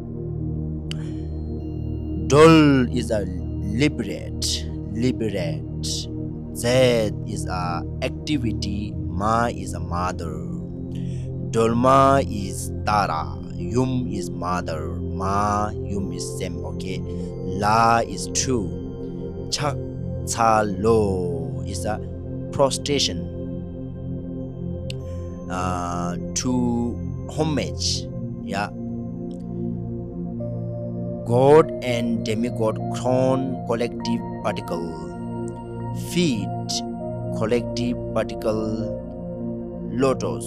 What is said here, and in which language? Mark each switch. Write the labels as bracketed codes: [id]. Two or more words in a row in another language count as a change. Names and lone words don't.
[en] Dol is a liberate. Z is a activity. Ma is a mother. Dolma is Tara. Yum is mother. Ma yum is same. Okay. La is true. [bo] Chak cha lo [en] is a prostration. to homage. Yeah. God and demigod crown collective particle. Feet collective particle lotus.